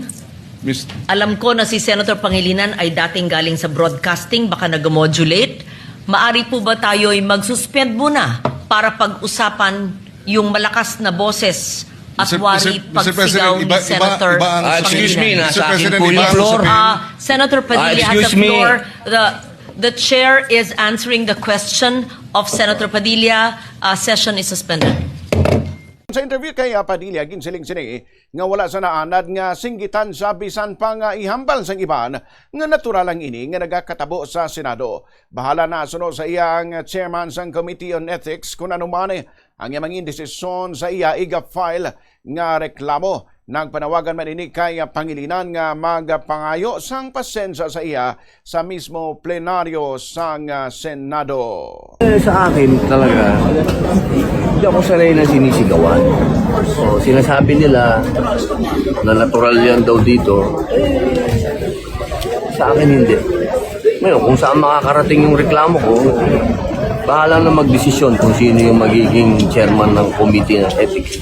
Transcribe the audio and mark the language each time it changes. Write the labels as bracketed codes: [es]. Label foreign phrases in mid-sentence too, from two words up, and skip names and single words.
[tl] Alam ko na si Senator Pangilinan ay dating galing sa broadcasting, baka nag-modulate. Maari po ba tayo ay mag-suspend muna para pag-usapan yung malakas na boses at wari pagsigaw ni Senator Pangilinan? [en] Excuse me, [tl] nasa akin po yung yung floor. [en] Senator Padilla has the floor. The chair is answering the question of Senator Padilla. Session is suspended. [hil] Sa interview kay Padilla, ginsiling sini nga wala sa naanad nga singgitan sa bisan pa nga ihambal sang iban nga natural lang ini nga nagakatabo sa Senado. Bahala na sunod sa iya ang chairman sang Committee on Ethics kung ano man ang iyang desisyon sa iya iga-file nga reklamo. Nagpanawagan man ini kay Pangilinan nga magpangayo sang pasensya sa iya sa mismo plenaryo sang Senado. [tl] Sa akin talaga, hindi ako sanay na sinisigawan. So, sinasabi nila na natural yan daw dito. Sa akin hindi. Ngayon, kung saan makakarating yung reklamo ko, bahala na magdesisyon kung sino yung magiging chairman ng committee ng ethics.